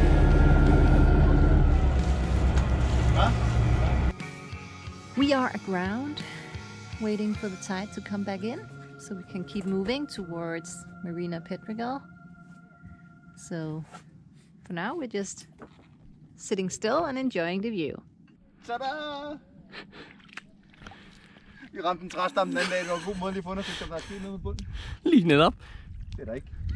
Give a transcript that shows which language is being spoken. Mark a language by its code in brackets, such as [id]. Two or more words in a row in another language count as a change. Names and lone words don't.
[en] We are aground, waiting for the tide to come back in, so we can keep moving towards Marina Pedregal. So for now, we're just sitting still and enjoying the view. Tada! [da] Vi ramte en træstamme den anden dag. Det var en god måde lige at få undersøgt, om der er sket noget med bunden. Lige netop. Det er der ikke.